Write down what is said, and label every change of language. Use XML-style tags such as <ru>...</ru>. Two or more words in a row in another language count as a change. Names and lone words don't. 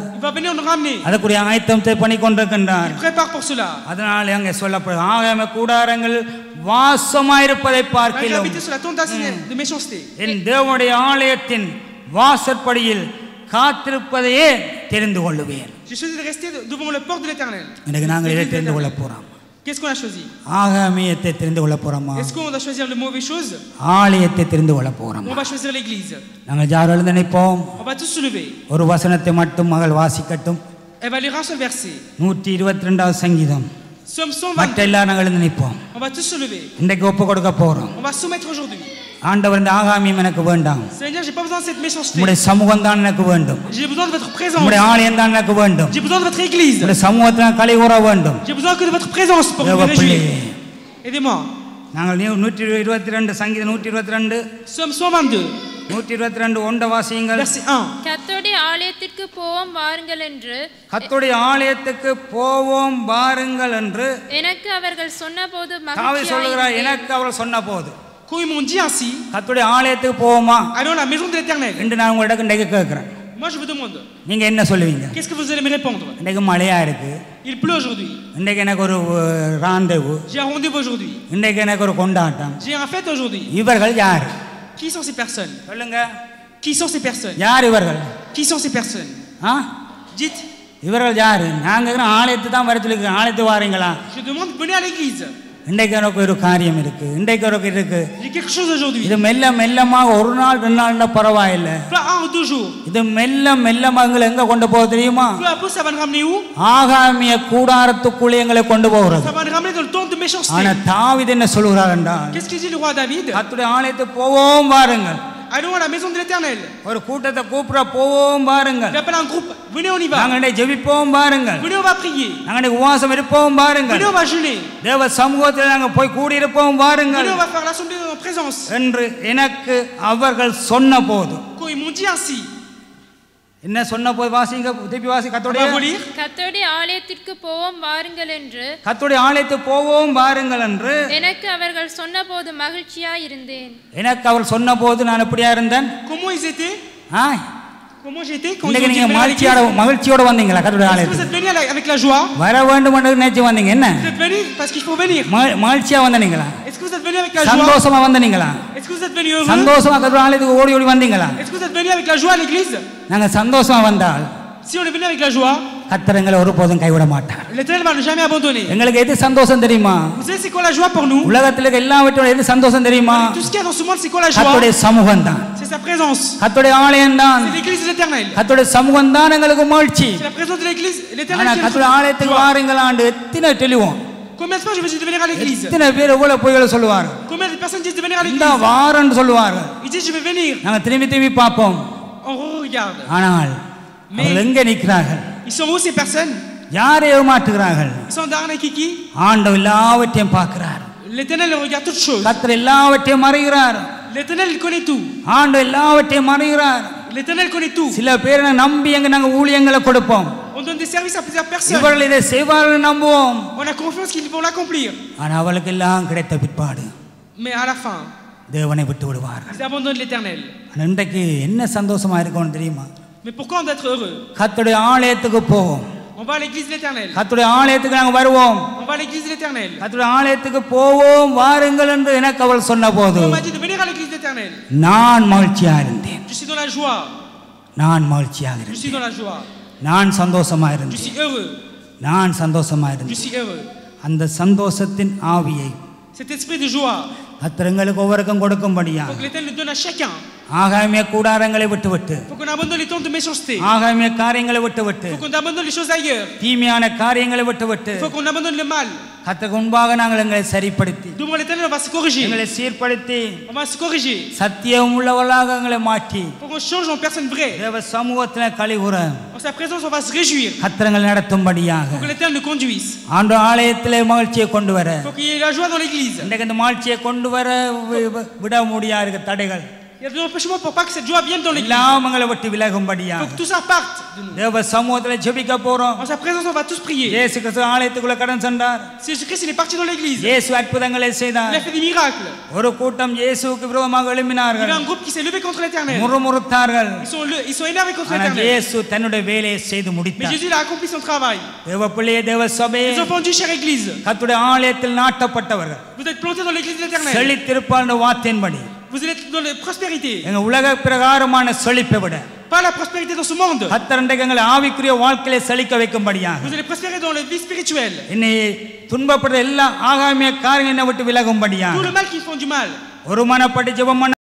<ta>அதற்குரிய ஆயத்தத்தை பண்ணி கொண்டிருக்கின்றார். அதனால அங்கே சொல்லப்படுது ஆகாமிய கூடாரங்கள் வாசமாயிருப்பதை பார்க்கிறோம். என் தேவனுடைய ஆலயத்தின் வாசற்படியில் காத்திருப்பதையே தெரிந்து கொள்ளுவேன். நாங்கள் இதை தெரிந்து கொள்ள போறோம்.</ta> <fr>Qu'est-ce qu'on a choisi?</fr> <ta>ஆகாமியத்தை தெரிந்து கொள்ள போறோமா?</ta> <fr>Est-ce qu'on va choisir les mauvaises choses?</fr> <ta>ஆலயத்தை தெரிந்து கொள்ள போறோமா?</ta> <fr>On va choisir l'église.</fr> <ta>நாங்கள் யார் எழுந்து நிற்போம்?</ta> <fr>On va tous se lever.</fr> <ta>ஒரு வசனத்தை மட்டும் மகள் வாசிக்கட்டும்.</ta> <fr>Elle va lire un seul verset.</fr> <ta>122வது சங்கீதம்.</ta> <fr>Psaume 122.</fr> <ta>மற்ற எல்லாரும் நாங்கள் எழுந்து நிற்போம்.</ta> <fr>On va tous se lever.</fr> <ta>இன்றைக்கு ஒப்பு கொடுக்க போறோம்.</ta> <fr>On va soumettre aujourd'hui.</fr> <ta>ஆண்டவர் இந்த ஆகாமியம் எனக்கு வேண்டாம்.</ta> <fr>Seigneur, j'ai pas besoin de cette méchanceté.</fr> <ta>உம்முடைய சமூகம் தான் எனக்கு வேண்டும்.</ta> <fr>J'ai besoin de votre présence.</fr> <ta>உம்முடைய ஆலயம் தான் எனக்கு வேண்டும்.</ta> <fr>J'ai besoin de votre église.</fr> <ta>உம்முடைய சமூகத்தை களி கூற வேண்டும்.</ta> <fr>J'ai besoin que de votre présence pour me réjouir. Aidez-moi.</fr> <ta>நாங்கள் 122 சங்கீதம் 122</ta> <fr>Psaume 122</fr> <ta>122 ஒன்றை வாசியுங்கள்.</ta> <fr>Verset 1.</fr> <ta>கர்த்தருடைய ஆலயத்திற்கு போவோம் வாருங்கள் என்று கர்த்தருடைய ஆலயத்துக்கு போவோம் வாருங்கள் என்று எனக்கு அவர்கள் சொன்னபோது தாவீது சொல்கிறார். எனக்கு அவர்கள் சொன்னபோது</ta> <fr>Quand ils m'ont dit ainsi,</fr> <ta>கர்த்தருடைய ஆலயத்துக்கு போவோமா</ta> <fr>allons à la maison de l'Éternel.</fr> <ta>என்று நான் உங்களிடம் இன்றைக்கு கேட்கிறேன்.</ta> <fr>Moi je vous demande,</fr> <ta>நீங்க என்ன சொல்லுவீங்க?</ta> <fr>qu'est-ce que vous allez me répondre?</fr> <ta>இன்றைக்கு மழையா இருக்கு.</ta> <fr>Il pleut aujourd'hui.</fr> <ta>இன்றைக்கு எனக்கு ஒரு ராண்டேவு.</ta> <fr>J'ai un rendez-vous aujourd'hui.</fr> <ta>இன்றைக்கு எனக்கு ஒரு கொண்டாட்டம்.</ta> <fr>J'ai un fête aujourd'hui.</fr> <ta>இவர்கள் யார்?</ta> <fr>Qui sont ces personnes?</fr> <ta>சொல்லுங்க.</ta> <fr>Qui sont ces personnes?</fr> <ta>யார் இவர்கள்?</ta> <fr>Qui sont ces personnes? Dites.</fr> <ta>இவர்கள் யார்? நாங்க ஆலயத்தை தான் வர சொல்லிருக்கோம். ஆலயத்துக்கு வாரீங்களா?</ta> <fr>Je demande, venez à l'église.</fr> <ta>இன்றைக்கு எனக்கு ஒரு காரியம் இருக்கு. இன்றைக்கு ஒரு இருக்கு.</ta> <fr>J'ai quelque chose aujourd'hui.</fr> <ta>இது மெல்லமாக ஒரு நாள் 2 நாள்னா பரவாயில்லை.</ta> <fr>Pas 1 ou 2 jours.</fr> <ta>இது மெல்லமாக எங்க கொண்டு போக தெரியுமா?</ta> <fr>Peu à peu ça va nous ramener où?</fr> <ta>ஆகாமிய கூடாரத்துக்குள்ளே எங்களை கொண்டு போகிறது.</ta> <fr>Ça va nous ramener dans le temps de méchanceté.</fr> <ta>ஆனா தாவீது என்ன சொல்கிறார் என்றால்,</ta> <fr>Qu'est-ce qu'il dit le roi David?</fr> <ta>கர்த்தருடைய ஆலயத்துக்கு போவோம் வாருங்கள்.</ta> <fr>Allons à la maison de l'Éternel.</fr> <ta>ஒரு கூட்டத்தை கூப்பிட போவோம் வாருங்கள்.</ta> <fr>J'appelle un groupe. Venez, on y va.</fr> <ta>நாங்கள் ஜெபிப்போம் வாருங்கள்.</ta> <fr>Venez, on va prier.</fr> <ta>நாங்கள் உபவாசம் இருப்போம் வாருங்கள்.</ta> <fr>Venez, on va jeûner.</fr> <ta>தேவ சமூகத்தில் நாங்கள் போய் கூடி இருப்போம் வாருங்கள்.</ta> <fr>Venez, on va faire l'assemblée dans la présence.</fr> <ta>என்று எனக்கு அவர்கள் சொன்னபோது,</ta> <fr>Quand ils m'ont dit ainsi,</fr> <ta>என்ன சொன்னபோது வாசிங்க, திருப்பி வாசி. கர்த்தருடைய ஆலயத்திற்கு போவோம் வாருங்கள் என்று கர்த்தருடைய ஆலயத்துக்கு போவோம் வாருங்கள் என்று எனக்கு அவர்கள் சொன்னபோது மகிழ்ச்சியாய் இருந்தேன். எனக்கு அவர் சொன்னபோது நான் எப்படியா இருந்தேன்?</ta> <fr>comment ils étaient? Comment j'étais quand</fr> <ta>நீங்க மகிழ்ச்சியோட வந்தீங்களா கர்த்தருடைய ஆலயத்துக்கு?</ta> <fr>Vous êtes venus avec la joie?</fr> <ta>வர வேண்டும் என்று நினைச்சு வந்தீங்க. என்ன?</ta> <fr>Vous êtes venus parce qu'il faut venir.</fr> <ta>மகிழ்ச்சியா வந்தீங்களா?</ta> <fr>Est-ce que vous êtes venus avec la joie?</fr> <ta>சந்தோஷமா வந்தீங்களா?</ta> <fr>Est-ce que vous êtes venus heureux?</fr> <ta>சந்தோஷமா கர்த்தருடைய ஆலயத்துக்கு ஓடி வந்தீங்களா?</ta> <fr>Est-ce que vous êtes venus avec la joie à l'église?</fr> <ta>நாங்க சந்தோஷமா வந்தால்,</ta> <fr>si on est venu avec la joie,</fr> <ta>கர்த்தர் எங்களை ஒருபோதும் கைவிட மாட்டார்.</ta> <fr>l'Éternel va jamais abandonner.</fr> <ta>எங்களுக்கு எது சந்தோஷம் தெரியுமா?</ta> <fr>Vous savez c'est quoi la joie pour nous?</fr> <ta>உலகத்துல எல்லாவற்றோட எது சந்தோஷம் தெரியுமா?</ta> <fr>Tout ce qu'il y a dans ce monde, c'est quoi la joie?</fr> <ta>கர்த்தருடைய சமூகம் தான்.</ta> <fr>C'est sa présence.</fr> <ta>கர்த்தருடைய ஆலயம் தான்.</ta> <fr>C'est l'église de l'Éternel.</fr> <ta>கர்த்தருடைய சமூகம் தான் எங்களுக்கு மகிழ்ச்சி.</ta> <fr>C'est la présence de l'église, l'Éternel.</fr> <ta>ஆனா கர்த்தருடைய ஆலயத்துக்கு வாருங்கள் ஆண்டு எத்தனை தெளிவோம்.</ta> <fr>Combien de fois je vous ai dit de venir à l'église?</fr> <ta>எத்தனை பேர் எவ்வளவு பொய்களை சொல்லுவார்கள்.</ta> <fr>Combien de personnes disent de venir à l'église?</fr> <ta>இந்த வாரன்னு சொல்லுவார்கள்.</ta> <fr>Ils disent je vais venir.</fr> <ta>நாங்க திரும்பி பார்ப்போம்.</ta> <fr>On regarde.</fr> <ta>ஆனால் அவர்கள் எங்கே நிற்கிறார்கள்?</ta> <fr>Ils sont où ces personnes?</fr> <ta>யாரை ஏமாற்றுகிறார்கள்?</ta> <fr>Ils sont d'arnaque qui?</fr> <ta>ஆண்டவர் எல்லாவற்றையும் பார்க்கிறார்.</ta> <fr>L'Éternel regarde toutes choses.</fr> <ta>கர்த்தர் எல்லாவற்றையும் அறிகிறார்.</ta> <fr>L'Éternel connaît tout.</fr> <ta>ஆண்டவர் எல்லாவற்றையும் அறிகிறார்.</ta> <fr>L'Éternel connaît tout.</fr> <ta>சில பேரை நம்பி நாங்க ஊழியங்களை கொடுப்போம்.</ta> <fr>On donne des services à plusieurs personnes.</fr> <ta>இவர்கள் இதை செய்வார்கள் நம்புவோம்.</ta> <fr>On a confiance qu'ils vont l'accomplir.</fr> <ta>ஆனா அவளுக்கு எல்லாம் கிடைத்த பிற்பாடு</ta> <fr>Mais à la fin,</fr> <ta>தேவனை விட்டு விடுவார்கள்.</ta> <fr>ils abandonnent l'Éternel.</fr> <ta>இன்றைக்கு என்ன சந்தோஷமா இருக்கும்னு தெரியுமா?</ta> <fr>Mais pourquoi on doit être heureux?</fr> <ta>கர்த்தருடைய ஆலயத்துக்கு போவோம்.</ta> <fr>On va à l'église de l'Éternel.</fr> <ta>கர்த்தருடைய ஆலயத்துக்கு நாங்க வருவோம்.</ta> <fr>On va à l'église de l'Éternel.</fr> <ta>கர்த்தருடைய ஆலயத்துக்கு போவோம் வாருங்கள் என்று எனக்கு அவள் சொன்னபோது</ta> <fr>On m'a dit de venir à l'église de l'Éternel.</fr> <ta>நான் மகிழ்ச்சியா இருந்தேன்.</ta> <fr>Je suis dans la joie.</fr> <ta>நான் மகிழ்ச்சியாக</ta> <fr>Je</fr> <ta>இருந்தேன்.</ta> <fr>suis dans la joie.</fr> <ta>நான் சந்தோஷமா</ta> <fr>Je</fr> <ta>இருந்தேன்.</ta> <fr>suis heureux.</fr> <ta>நான் சந்தோஷமா</ta> <fr>Je</fr> <ta>இருந்தேன்.</ta> <fr>suis heureux.</fr> <ta>அந்த சந்தோஷத்தின் ஆவியை</ta> <fr>Cet esprit de joie,</fr> <ta>கர்த்தர் எங்களுக்கு ஒவ்வொருக்கும் கொடுக்கும்படியா</ta> <fr>faut que l'Éternel le donne à chacun.</fr> <ta>ஆகாமிய கூடாரங்களை விட்டுவிட்டு</ta> <fr>Faut qu'on qu'on abandonne les temps de méchanceté.</fr> <ta>ஆகாமிய காரியங்களை விட்டுவிட்டு</ta> <fr>Il faut qu'on abandonne les choses ailleurs.</fr> <ta>தீமையான காரியங்களை விட்டுவிட்டு</ta> <fr>Il faut qu'on abandonne le mal.</fr> <ta>கர்த்தருக்கு முன்பாக நாங்கள் எங்களை சரிப்படுத்தி</ta> <fr>Devant l'Éternel, on va se corriger.</fr> <ta>எங்களை சீர்படுத்தி</ta> <fr>On va se corriger.</fr> <ta>சத்தியம் உள்ளவர்களாக எங்களை மாற்றி</ta> <fr>Pour qu'on change en personne vraie.</fr> <ta>தேவ சமூகத்தில் கலிகுற</ta> <fr>En sa présence, on va se réjouir.</fr> <ta>கர்த்தர்கள் நடத்தும்படியாக</ta> <fr>Pour que l'Éternel nous conduise.</fr> <ta>ஆண்டு ஆலயத்திலே மகிழ்ச்சியை கொண்டு வர</ta> <fr>Il faut qu'il y ait la joie dans l'église.</fr> <ta>இன்றைக்கு இந்த மகிழ்ச்சியை கொண்டு வர விட முடியாத தடைகள்</ta> <fr>Il y a des empêchements pour pas que cette joie vienne dans l'église.</fr> <ta>எல்லாம் எங்களை விட்டு</ta> <fr>Il faut</fr> <ta>விலகும்படியாக</ta> <fr>que tout ça parte de nous.</fr> <ta>தேவ சமூகத்தில் ஜெபிக்க போறோம்.</ta> <fr>En sa présence, on va tous prier.</fr> <ta>இயேசு கிறிஸ்து ஆலயத்துக்குள்ள கடன் சென்றார்.</ta> <fr>Jésus-Christ, il est parti dans l'église.</fr> <ta>இயேசு அற்புதங்களை</ta> <fr>Il</fr> <ta>செய்தார்.</ta> <fr>a fait des miracles.</fr> <ta>ஒரு கூட்டம் இயேசுவுக்கு விரோதமாக</ta> <fr>Il y</fr> <ta>எழும்பினார்கள்.</ta> <fr>a un groupe qui s'est levé contre l'Éternel.</fr> <ta>முறுமுறுத்தார்கள்.</ta> <fr>Ils sont énervés contre</fr> <ta>ஆனால்</ta> <fr>l'Éternel.</fr> <ta>இயேசு தன்னுடைய வேலையை செய்து</ta> <fr>Mais</fr> <ta>முடித்தார்.</ta> <fr>Jésus il a accompli son travail.</fr> <ta>தேவ பிள்ளையே தேவ சபையே</ta> <fr>Les enfants du chère église,</fr> <ta>கர்த்தருடைய ஆலயத்தில் நாட்டப்பட்டவர்கள்</ta> <fr>vous êtes plantés dans l'église de l'Éternel.</fr> <ta>செழித்திருப்பார் வார்த்தையின்படி</ta> <fr>Vous êtes dans la prospérité.</fr> <ta>எங்க உலக பிரகாரமான செழிப்பை விட</ta> <fr>Pas la prospérité dans ce monde.</fr> <ta>கர்த்தர் இன்றைக்கு எங்களை ஆவிக்குரிய வாழ்க்கையில செழிக்க வைக்கும்படியாக</ta> <fr>Vous allez prospérer dans la vie spirituelle.</fr> <ta>என்னை துன்பப்படுற எல்லா ஆகாமிய காரியங்களை விட்டு விலகும்படியாக</ta> <fr>Tout le mal qui font du mal.</fr> <ta>ஒரு மனப்பட்டு ஜெபம் பண்ண</ta>